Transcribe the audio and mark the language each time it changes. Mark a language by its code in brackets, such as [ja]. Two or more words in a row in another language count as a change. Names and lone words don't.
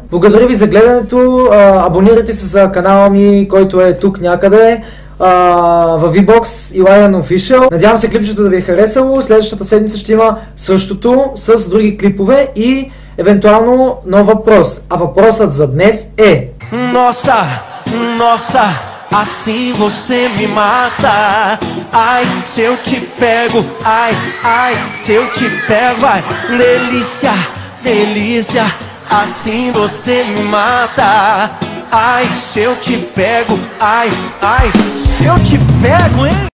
[bg] Благодаря ви за гледането, абонирайте се за канала ми, който е тук някъде. В VBOX Илаян Official. Надявам се клипчето да ви е харесало. Следващата седмица ще има същото с други клипове и евентуално нов въпрос. А въпросът за днес е: Носа [pt] assim você me mata. Ai, se eu te pego, ai, ai, se eu te pego, ai, delícia, delícia, assim você me mata. Ai, se eu te pego, ai, ai, se eu te pego, hein?